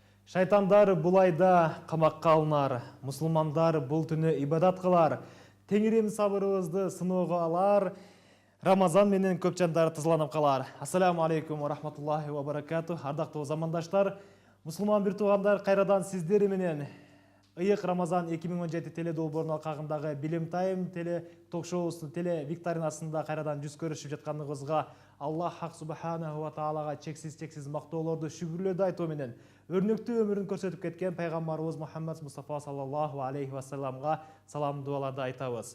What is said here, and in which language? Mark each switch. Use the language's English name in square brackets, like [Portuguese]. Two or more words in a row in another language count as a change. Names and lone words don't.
[Kyrgyz] Шайтандар булайда камакка алынар, мусулмандар бул түнү ибадат кылар, Теңирим сабырыбызды сыноого алар, Рамазан менен көп жандар тазаланып калар. [Arabic] السلام عليكم و رحمة الله و بركاته. [Kyrgyz] Ардактуу замандаштар, мусулман бир туугандар, кайрадан сиздер менен Ыйык Рамазан 2017 теле долбоорунун алкагындагы Билим Тайм теле ток-шоусунун теле викторинасында кайрадан жүз көрүшүп жатканыбызга Аллах Хак [Arabic] سبحانه و تعالى [Kyrgyz] чексиз мактоолорду, шүгүрлөрдү айтуу менен өрнөктүү өмүрүн көрсөтүп кеткен пайгамбарыбыз Мухаммад Мустафа [Arabic] صلى الله عليه وسلم [Kyrgyz] салам дуаларды айтабыз.